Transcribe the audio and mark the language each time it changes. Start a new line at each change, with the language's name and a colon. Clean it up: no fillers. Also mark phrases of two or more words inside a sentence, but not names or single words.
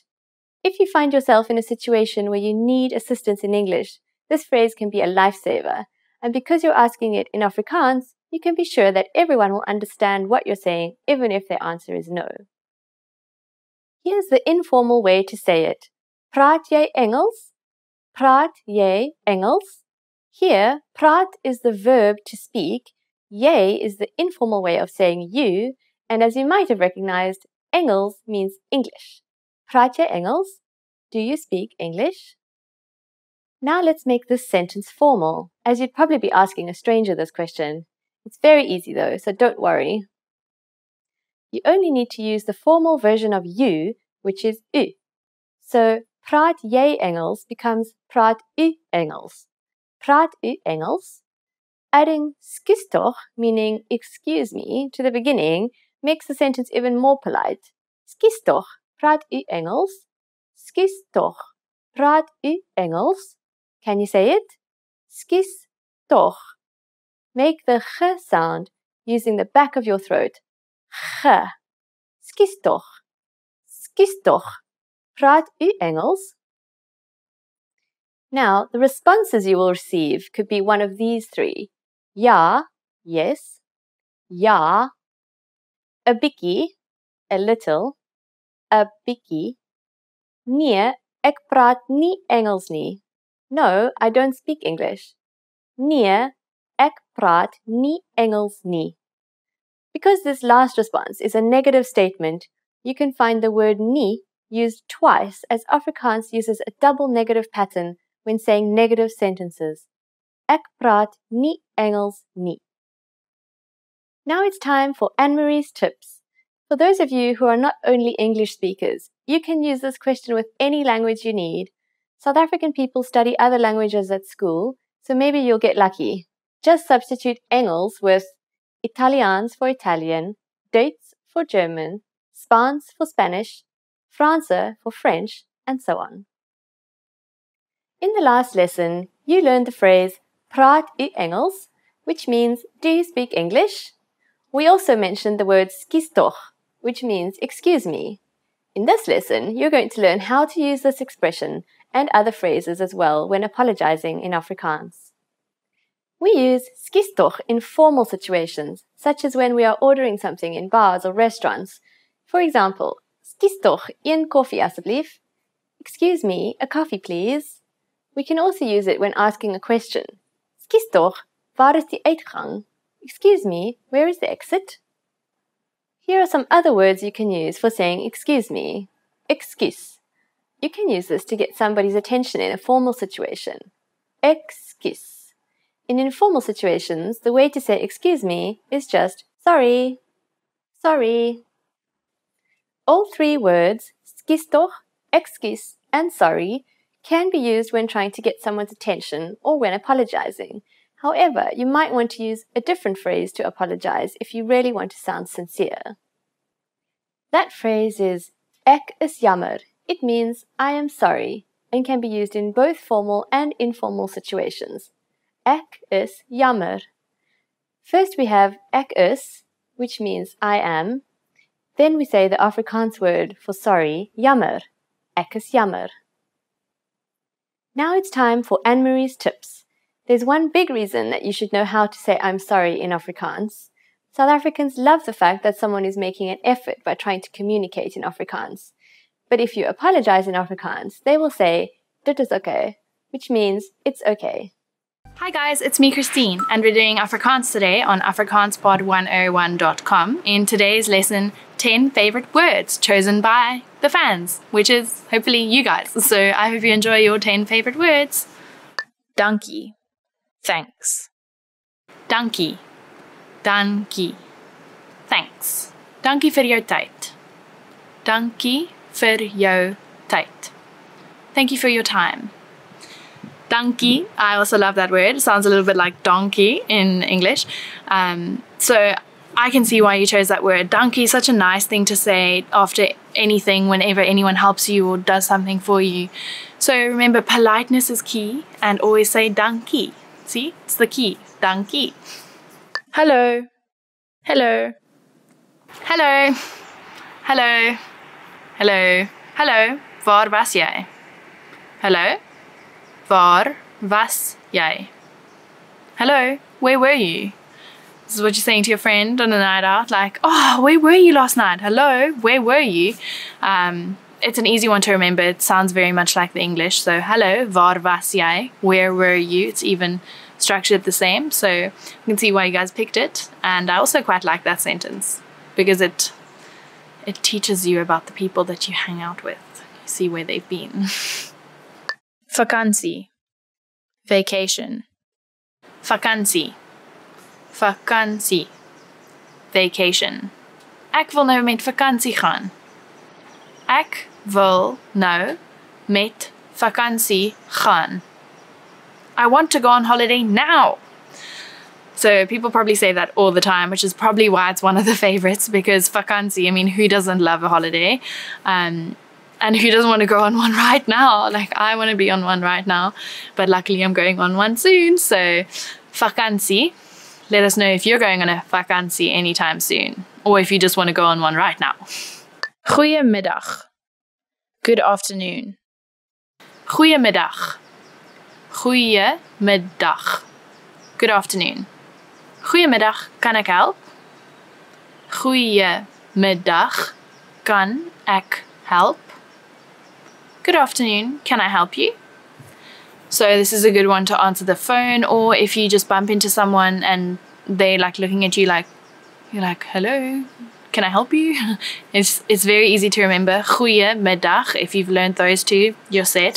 English: If you find yourself in a situation where you need assistance in English, this phrase can be a lifesaver. And because you're asking it in Afrikaans, you can be sure that everyone will understand what you're saying, even if their answer is no. Here's the informal way to say it.
Afrikaans: Praat jy Engels? Praat jy Engels?
English: Here, praat is the verb to speak, jy is the informal way of saying you, and as you might have recognized, Engels means English.
Afrikaans: Praat jy Engels?
English: Do you speak English? Now let's make this sentence formal, as you'd probably be asking a stranger this question. It's very easy though, so don't worry. You only need to use the formal version of you, which is u.
Afrikaans: So, praat jy Engels becomes praat u Engels. Praat u Engels? Adding skus toch,
English: meaning excuse me, to the beginning makes the sentence even more polite.
Afrikaans: Skus toch, praat u Engels? Skus toch, praat u Engels?
English: Can you say it?
Afrikaans: Skus toch.
English: Make the g sound using the back of your throat.
Afrikaans: G. Skus toch. Skus toch. Praat u Engels?
English: Now, the responses you will receive could be one of these three.
Afrikaans: Ja, yes. Ja. A bietjie,
English: a little.
Afrikaans: A bietjie. Nee, ek praat nie Engels nie.
English: No, I don't speak English.
Afrikaans: Nee, ek praat nie Engels nie.
English: Because this last response is a negative statement, you can find the word nie used twice as Afrikaans uses a double negative pattern when saying negative sentences.
Afrikaans: Ek praat nie Engels nie.
English: Now it's time for Anne-Marie's tips. For those of you who are not only English speakers, you can use this question with any language you need. South African people study other languages at school, so maybe you'll get lucky. Just substitute Engels with Italiaans for Italian, Duits for German, Spaans for Spanish, Franse for French, and so on. In the last lesson, you learned the phrase
Afrikaans: praat u Engels,
English: which means do you speak English? We also mentioned the word
Afrikaans: skus toch,
English: which means excuse me. In this lesson, you're going to learn how to use this expression and other phrases as well when apologizing in Afrikaans. We use
Afrikaans: skus toch
English: in formal situations, such as when we are ordering something in bars or restaurants. For example,
Afrikaans: skus toch een koffie asseblief.
English: Excuse me, a coffee please. We can also use it when asking a question.
Afrikaans: Skus toch, waar is die uitgang?
English: Excuse me, where is the exit? Here are some other words you can use for saying excuse me. Excuse. You can use this to get somebody's attention in a formal situation. Excuse. In informal situations, the way to say excuse me is just sorry. Sorry. All three words,
Afrikaans: skus toch,
English: excuse, and sorry, can be used when trying to get someone's attention or when apologizing. However, you might want to use a different phrase to apologize if you really want to sound sincere. That phrase is
Afrikaans: ek is jammer.
English: It means I am sorry and can be used in both formal and informal situations.
Afrikaans: Ek is jammer.
English: First we have
Afrikaans: ek is,
English: which means I am. Then we say the Afrikaans word for sorry, jammer.
Afrikaans: Ek is jammer.
English: Now it's time for Anne-Marie's tips. There's one big reason that you should know how to say I'm sorry in Afrikaans. South Africans love the fact that someone is making an effort by trying to communicate in Afrikaans. But if you apologize in Afrikaans, they will say,
Afrikaans: dit is okay,
English: which means it's okay. Hi guys, it's me Christine, and we're doing Afrikaans today on afrikaanspod101.com in today's lesson 10 favorite words chosen by the fans, which is hopefully you guys. So I hope you enjoy your 10 favorite words.
Afrikaans: Dankie. Thanks. Dankie. Dankie. Thanks. Dankie vir jou tyd. Dankie vir jou tyd.
English: Thank you for your time. Dankie. I also love that word. It sounds a little bit like donkey in English. So I can see why you chose that word. Dankie is such a nice thing to say after anything, whenever anyone helps you or does something for you. So remember, politeness is key, and always say dankie. See, it's the key. Dankie. Hello. Hello. Hello. Hello. Hello. Hello.
Afrikaans: Waar was jy? Hello. Waar was jy?
English: Hello. Where were you? This is what you're saying to your friend on a night out, like, oh, where were you last night? Hello, where were you? It's an easy one to remember. It sounds very much like the English. So, hello,
Afrikaans: waar was jy?
English: Where were you? It's even structured the same. So, you can see why you guys picked it. And I also quite like that sentence because it teaches you about the people that you hang out with. You see where they've been.
Afrikaans: Vakansie. Vacation. Vakansie. Vakansie.
English: Vacation.
Afrikaans: Ek wil nou met vakansie gaan. Ek wil nou met vakansie gaan.
English: I want to go on holiday now. So people probably say that all the time, which is probably why it's one of the favorites, because vakansie, I mean, who doesn't love a holiday? And who doesn't want to go on one right now? Like, I want to be on one right now, but luckily I'm going on one soon. So vakansie. Let us know if you're going on a vakansie anytime soon, or if you just want to go on one right now. Goeiemiddag. Good afternoon.
Afrikaans: Goeiemiddag. Goeiemiddag.
English: Good afternoon.
Afrikaans: Goeiemiddag, kan ek help? Goeiemiddag, kan ek help?
English: Good afternoon, can I help you? So this is a good one to answer the phone, or if you just bump into someone and they're like looking at you like, you're like, hello, can I help you? It's very easy to remember. Goeiemiddag, if you've learned those two, you're set.